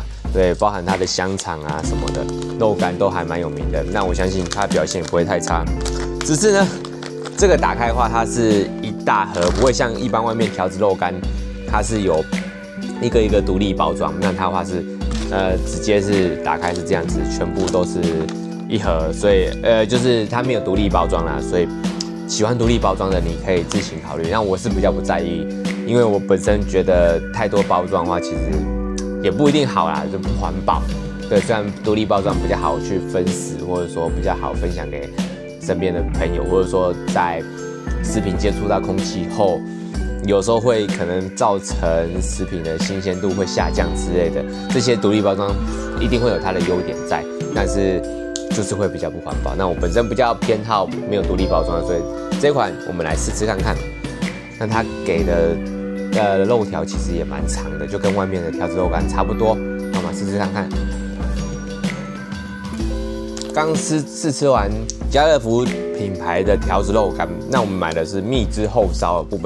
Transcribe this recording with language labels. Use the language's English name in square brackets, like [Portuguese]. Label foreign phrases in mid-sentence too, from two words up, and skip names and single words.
[Chinese] 對，包含它的香腸啊什麼的肉乾都還蠻有名的，那我相信它表現也不會太差。只是呢， 這個打開的話，它是一大盒，不會像一般外面條子肉乾，它是有一個一個獨立包裝。那它的話是直接是打開是這樣子，全部都是一盒，所以就是它沒有獨立包装啦，所以喜歡獨立包裝的你可以自行考慮。那我是比較不在意，因為我本身覺得太多包装的話，其實也不一定好啦，就不環保。對，雖然獨立包装比較好去分食，或者說比較好分享給身邊的朋友，或者說在食品接觸到空氣後，有時候會可能造成食品的新鮮度會下降之類的。這些獨立包装一定會有它的優點在，但是就是會比較不環保。那我本身比較偏好沒有獨立包裝，所以這款我們來試吃看看。那它給的肉條其實也蠻長的，就跟外面的條子肉乾差不多。好嘛，試試看看。剛試吃完家樂福品牌的條子肉乾，那我們買的是蜜汁後燒的部分。